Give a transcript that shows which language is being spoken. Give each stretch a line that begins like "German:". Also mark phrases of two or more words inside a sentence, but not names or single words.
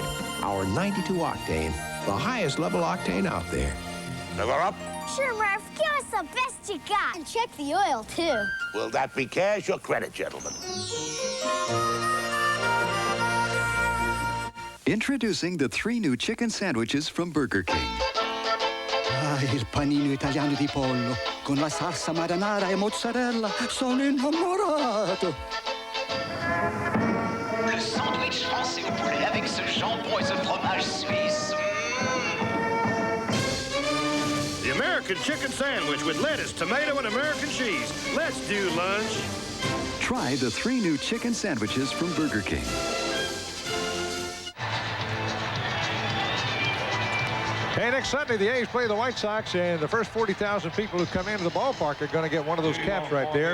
English: Our 92 octane, the highest level octane out there. Fill her up. Sure, Murph. Give us the best you got. And check the oil, too. Will that be cash or credit, gentlemen? Introducing the 3 new chicken sandwiches from Burger King.
Italian: Ah, il panino italiano di pollo con la salsa marinara e mozzarella. Sono innamorato.
French: Le sandwich français au poulet avec ce jambon et ce fromage suisse.
English: The American chicken sandwich with lettuce, tomato, and American cheese. Let's do lunch. Try the 3 new chicken sandwiches from Burger King. Hey, next Sunday, the A's play the White Sox, and the first 40,000 people who come into the ballpark are going to get one of those caps right there.